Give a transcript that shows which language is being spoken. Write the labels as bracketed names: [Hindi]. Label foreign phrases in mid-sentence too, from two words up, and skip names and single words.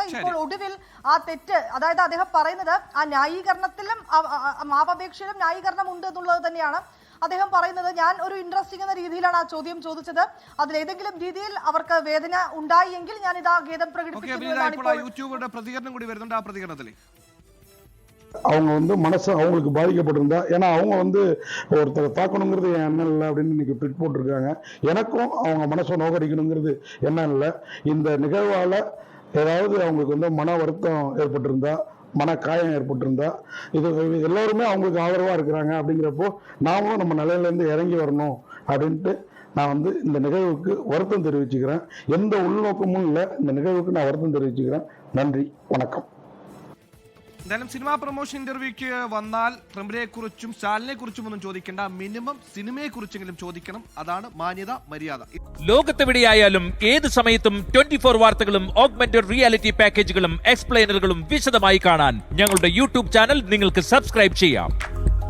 [Malayalam] ഇപ്പോൾ ഒടുവിൽ ആ തെറ്റ്, അതായത് അദ്ദേഹം പറയുന്നത് ആ ന്യായീകരണത്തിലും മാപ്പപേക്ഷയിലും ന്യായീകരണം ഉണ്ട് എന്നുള്ളത് തന്നെയാണ് അദ്ദേഹം പറയുന്നത്. ഞാൻ ഒരു ഇൻട്രസ്റ്റിംഗ് എന്ന രീതിയിലാണ് ആ ചോദ്യം ചോദിച്ചത്. അതിലേതെങ്കിലും രീതിയിൽ അവർക്ക് വേദന ഉണ്ടായി എങ്കിൽ ഞാൻ ഇതാ ഖേദം പ്രകടിപ്പിക്കുന്നു. പ്രതികരണം കൂടി വരുന്നുണ്ട്. ആ പ്രതികരണത്തിൽ [Tamil] அவங்க மனசு அவங்களுக்கு பாதிக்கப்பட்டிருந்தா, ஏன்னா அவங்க ஒருத்தரை தாக்கணுங்கிறது என் எண்ணம் இல்லை அப்படின்னு இன்னைக்கு ட்விட் போட்டிருக்காங்க. எனக்கும் அவங்க மனசை நோக்கடிக்கணுங்கிறது எண்ணம் இல்லை. இந்த நிகழ்வால ஏதாவது அவங்களுக்கு மன வருத்தம் ஏற்பட்டிருந்தா, மன காயம் ஏற்பட்டிருந்தா, இது எல்லோருமே அவங்களுக்கு ஆதரவா இருக்கிறாங்க. அப்படிங்கிறப்போ நாமும் நம்ம நிலையிலேருந்து இறங்கி வரணும் அப்படின்ட்டு நான் இந்த நிகழ்வுக்கு வருத்தம் தெரிவிச்சுக்கிறேன். எந்த உள்நோக்கமும் இல்லை. இந்த நிகழ்வுக்கு நான் வருத்தம் தெரிவிச்சுக்கிறேன். நன்றி, வணக்கம். [Malayalam] എന്തായാലും [English] cinema promotion interview [Malayalam] വന്നാൽ ട്രംപിനെ കുറിച്ചും സ്റ്റാലിനെ കുറിച്ചും ഒന്നും ചോദിക്കേണ്ട, മിനിമം സിനിമയെ കുറിച്ചെങ്കിലും ചോദിക്കണം. അതാണ് മാന്യത, മര്യാദ. ലോകത്തെവിടെയായാലും ഏത് സമയത്തും 24 വാർത്തകളും [English] augmented reality [Malayalam] പാക്കേജുകളും എക്സ്പ്ലെയിനറുകളും വിശദമായി കാണാൻ ഞങ്ങളുടെ യൂട്യൂബ് ചാനൽ നിങ്ങൾക്ക് സബ്സ്ക്രൈബ് ചെയ്യാം.